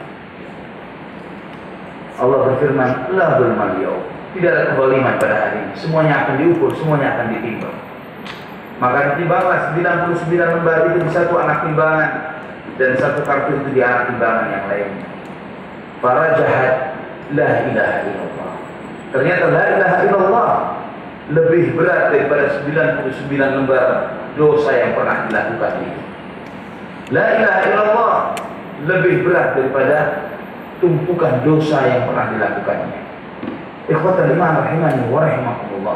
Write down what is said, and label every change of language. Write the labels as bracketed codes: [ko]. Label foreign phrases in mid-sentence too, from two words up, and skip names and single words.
[id] Allah berfirman, [ar] لا ظلم اليوم. [id] Tidak ada kezaliman pada hari ini. Semuanya akan diukur, semuanya akan ditimbang. Maka ditimbanglah 99 lembar itu di satu anak timbangan, dan satu kartu itu di anak timbangan yang lainnya. Para jahat, [ar] لا إله إلا الله. [id] Ternyata [ar] لا إله إلا الله [id] lebih berat daripada 99 lembar dosa yang pernah dilakukan itu. [ar] لا إله إلا الله [id] lebih berat daripada tumpukan dosa yang pernah dilakukannya. [ar] إخوة الإيمان رحمني ورحمكم الله.